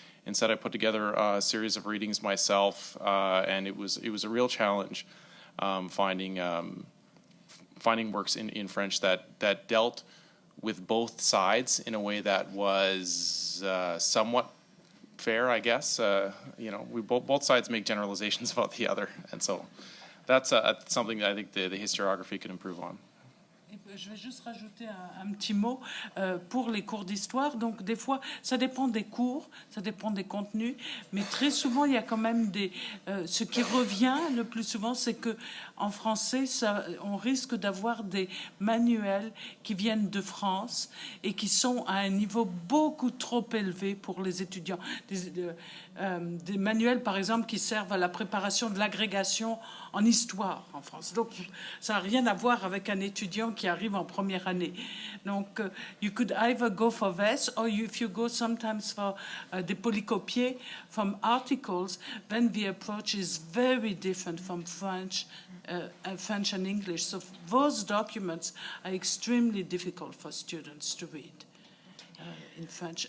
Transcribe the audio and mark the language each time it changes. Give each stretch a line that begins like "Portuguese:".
English: Instead, I put together a series of readings myself, and it was a real challenge finding works in French that dealt with both sides in a way that was somewhat fair, I guess. Both sides make generalizations about the other, and so that's something that I think the historiography could improve on.
French: Je vais juste rajouter un petit mot pour les cours d'histoire. Donc, des fois, ça dépend des cours, ça dépend des contenus, mais très souvent, il y a quand même ce qui revient le plus souvent, c'est que en français, on risque d'avoir des manuels qui viennent de France et qui sont à un niveau beaucoup trop élevé pour les étudiants. Des manuels, par exemple, qui servent à la préparation de l'agrégation en histoire en France. Donc, ça n'a rien à voir avec un étudiant qui arrive en première année.
English: Donc, you could either go for this, or if you go sometimes for des polycopiés from articles, then the approach is very different from French and English. So those documents are extremely difficult for students to read in French.